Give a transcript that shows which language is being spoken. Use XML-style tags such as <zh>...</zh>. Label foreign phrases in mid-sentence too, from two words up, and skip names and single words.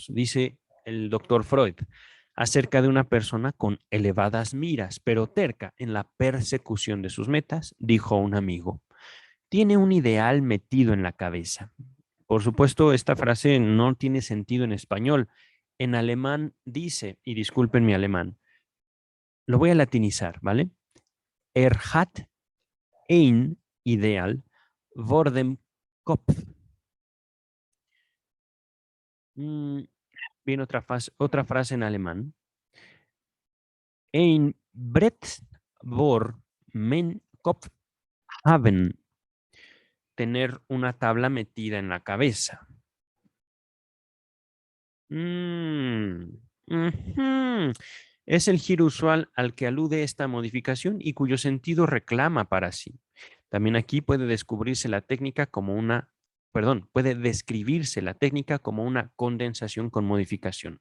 <es>Dice el doctor Freud acerca de una persona con elevadas miras, pero terca en la persecución de sus metas, dijo un amigo, tiene un ideal metido en la cabeza. Por supuesto, esta frase no tiene sentido en español. En alemán dice, y disculpen mi alemán, lo voy a latinizar, ¿vale?</es> <de>Hat ein Ideal vor dem Kopf.</de> <es>Viene otra frase en alemán.</es> <de>Ein Brett vor men Kopf haben.</de> <es>Tener una tabla metida en la cabeza. Ujú. Es el giro usual al que alude esta modificación y cuyo sentido reclama para sí. También aquí puede descubrirse la técnica como una, perdón, puede describirse la técnica como una condensación con modificación.</es>